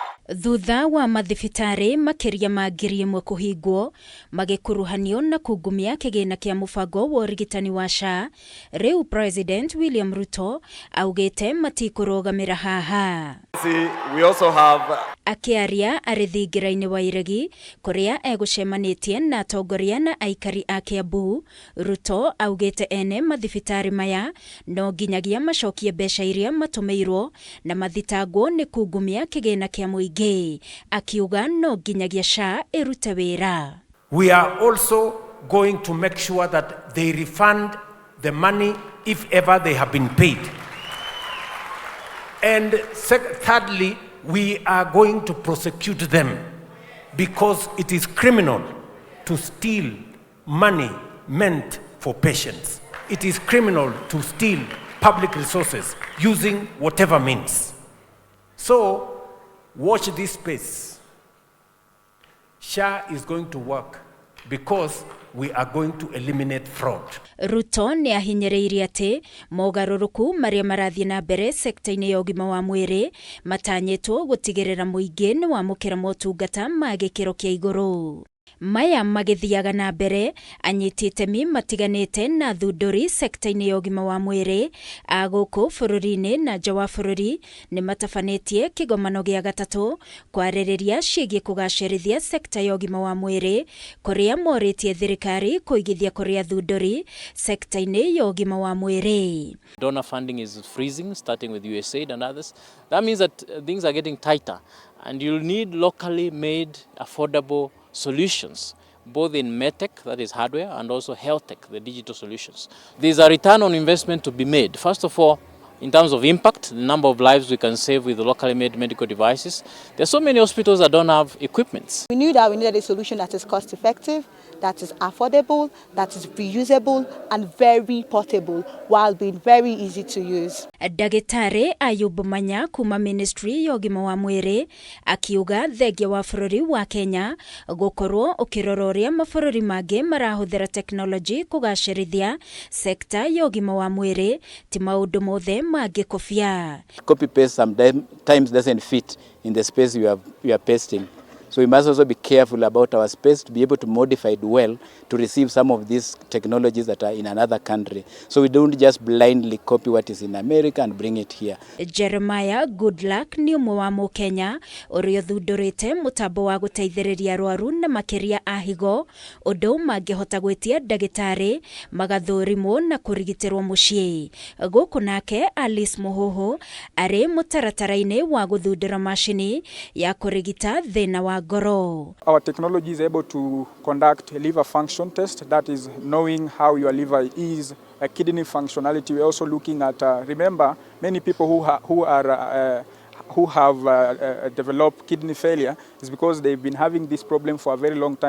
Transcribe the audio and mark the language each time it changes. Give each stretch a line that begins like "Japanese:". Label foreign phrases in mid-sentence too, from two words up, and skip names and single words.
Kikuyu: Thutha wa mathibitari makiria ma 1,000 kuhingwo magikuruhanio na kungumia kigina kia mubango wa urigitani wa SHA, riu President William RUTO augite matikurugamira haha.
English: We also have
Kikuyu: Akiaria ari thingiraini wa iregi kuria egucemanitie na atongoria na aikari a Kiambu, RUTO augite ene mathibitari maya no nginyagia macokie mbeca iria matumiirwo na mathitango ni kungumia kigina kia MUINGI, akiuga no nginyagia SHA irute wira.
English: We are also going to make sure that they refund the money if ever they have been paid. And thirdly, we are going to prosecute them because it is criminal to steal money meant for patients. It is criminal to steal public resources using whatever means. So, watch this space. SHA is going to work because we are going to eliminate fraud.
Kikuyu: RUTO ni ahinyiriirie ati mogaruruku maria marathie na mbere sekta-ini ya ugima wa mwiri matanyitwo gutigirira muingi ni wamukira motungata ma gikiro kia iguru. Maya magithiaga na mbere anyiti itemi matiganite na thunduri sekta-ini ya ugima wa mwiri a guku bururi-ini na nja wa bururi ni matabanetie kigomano gia gatatu kwaririria ciigie kugacirithia sekta ya ugima wa mwiri kuria moritie thirikari kuigithia kuria thunduri sekta-ini ya ugima wa mwiri.
English: Donor funding is freezing, starting with USAID and others. That means that things are getting tighter and you'll need locally made affordable solutions, both in medtech, that is hardware, and also health tech, the digital solutions. There's a return on investment to be made. First of all, in terms of impact, the number of lives we can save with the locally made medical devices. There are so many hospitals that don't have equipment. We knew that we needed a solution that is cost effective, that is affordable, that is reusable and very portable while being very easy to use.
Kikuyu: Dagitari Ayub Manya kuma Ministry ya ugima wa mwiri akiuga thengia wa bururi wa Kenya gukorwo ukirororia mabururi mangi marahuthira technology kugacirithia sekta ya ugima wa mwiri ti maundu mothe magikofia.
English: Copy paste sometimes doesn't fit in the space you are pasting. So we must also be careful about our space to be able to modify it well to receive some of these technologies that are in another country. So we don't just blindly copy what is in America and bring it here.
Kikuyu: Jeremiah Goodluck ni umwe wa Mukenya uria thundurite mutambo wa guteithiriria arwaru na makiria a higo undu mangihota gwitia dagitari magathurimwo na kurigitirwo mucii. Guku nake Alice Muhoho ari mutaratara-ini wa guthundura mashini ya kurigita thina wa goro.
English: Our technology is able to conduct a liver function test, that is knowing how your liver is, a kidney functionality. We're also looking at, remember, many people who have developed kidney failure is because they've been having this problem for a very long time.